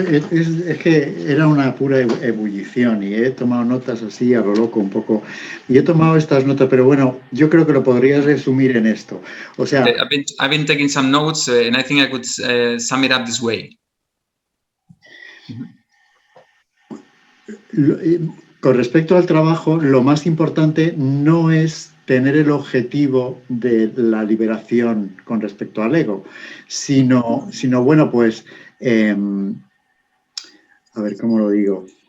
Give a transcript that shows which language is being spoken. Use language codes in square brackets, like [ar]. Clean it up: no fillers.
[es] Es que era una pura ebullición y he tomado notas así a lo loco un poco. Y he tomado estas notas, pero bueno, yo creo que lo podrías resumir en esto. O sea... [en] I've been taking some notes and I think I could sum it up this way. [es] Con respecto al trabajo, lo más importante no es tener el objetivo de la liberación con respecto al ego, sino bueno, pues, a ver, ¿cómo lo digo?